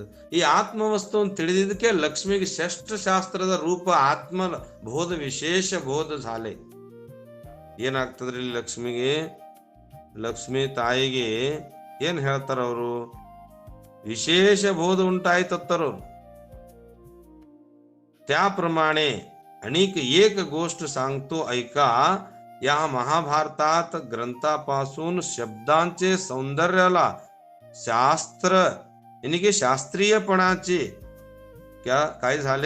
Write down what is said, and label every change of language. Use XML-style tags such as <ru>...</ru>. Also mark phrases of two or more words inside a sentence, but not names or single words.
<kn>ಈ ಆತ್ಮವಸ್ತುವನ್ನು ತಿಳಿದಿದ್ದಕ್ಕೆ ಲಕ್ಷ್ಮಿಗೆ ಷಷ್ಠ ಶಾಸ್ತ್ರದ ರೂಪ ಆತ್ಮ ಬೋಧ, ವಿಶೇಷ ಬೋಧ झाले. ಏನಾಗ್ತದ್ರಿ ಲಕ್ಷ್ಮಿಗೆ? ಲಕ್ಷ್ಮಿ ತಾಯಿಗೆ ಏನ್ ಹೇಳ್ತಾರ ಅವರು? ವಿಶೇಷ ಬೋಧ ಉಂಟಾಯ್ತತ್ತರು.</kn> <mr>त्याप्रमाणे अनेक एक गोष्ट सांगतो ऐका. या महाभारतात ग्रंथापासून शब्दांचे सौंदर्याला शास्त्र यानी शास्त्रीयपणाची काय झाले?</mr>